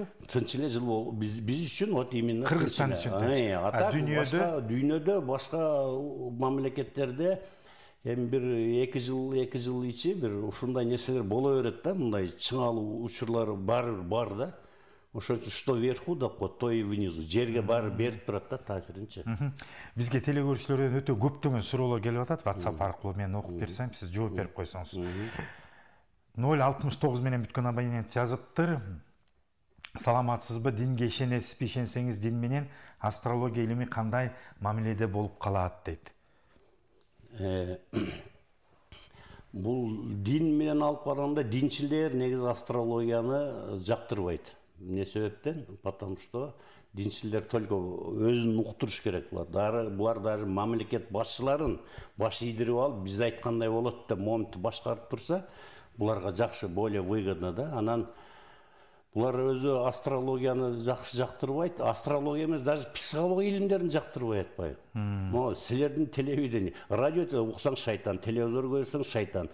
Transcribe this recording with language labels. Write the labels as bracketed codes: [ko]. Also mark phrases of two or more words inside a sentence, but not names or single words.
[ky] Тынч эле жыл болду. Биз үчүн [ru] вот именно [ky] Кыргызстан үчүн. А дүйнөдө башка мамлекеттерде эми бир 2 жыл ичи бир ушундай нерселер боло берет да, мындай чыңалуу учурлар бар да. Ошон үчүн [ru] что вверху [ky] деп коет, [ru] то и внизу. [ky] Жерге баары берип турат да таасиринчи. Бизге телегөрүүчүлөрдөн өтө көптөгөн суроолор келип атат, WhatsApp аркылуу мен окуп берсем, сиз жооп берип койсоңуз. 069 менен бүткөн абонент жазыптыр. Саламатсызбы, динге ишенесизби, ишенсеңиз дин менен астрология илими кандай мамиледе болуп калат дейт. Бул дин менен алып караганда динчилер негизи астрологияны жактырбайт. Эмне себептен? [ru] Потому что [ky] динчилер только өзүн уктуруш керек булар. Булар даже мамлекет башчыларын баш ийдирип алып, биз айткандай болот деп моментти башкарып турса, буларга жакшы, [ru] более выгодно [ky] да. Анан булар өзү астрологияны жакшы жактырбайт. Астрология эмес, даже психология илимдерин жактырбай атпайбы. Могу силердин телевидение, радиода уксаң шайтан, телевизор көрсөң шайтан.